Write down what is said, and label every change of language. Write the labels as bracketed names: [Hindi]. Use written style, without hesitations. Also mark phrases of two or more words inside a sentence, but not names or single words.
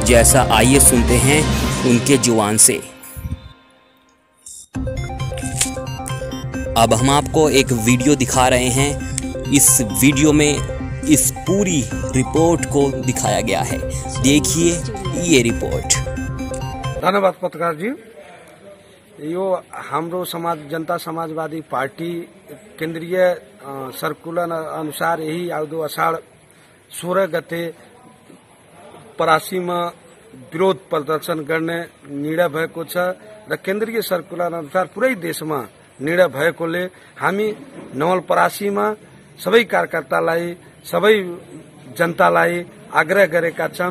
[Hindi] जैसा आइए सुनते हैं उनके जुबान से। अब हम आपको एक वीडियो दिखा रहे हैं। इस वीडियो में इस पूरी रिपोर्ट को दिखाया गया है। देखिए ये रिपोर्ट। धन्यवाद पत्रकार जी। [Nepali] यो हाम्रो जनता समाजवादी पार्टी केन्द्रीय सर्कुलर अनुसार यही आउँदो अषाढ 16 गते परासी में विरोध प्रदर्शन गर्ने निर्णय भएको छ र केन्द्रीय सर्कुलर अनुसार पुरै देशमा निर्णय भएकोले हामी नवलपरासीमा सबै कार्यकर्तालाई सबै जनतालाई आग्रह गरेका छौं।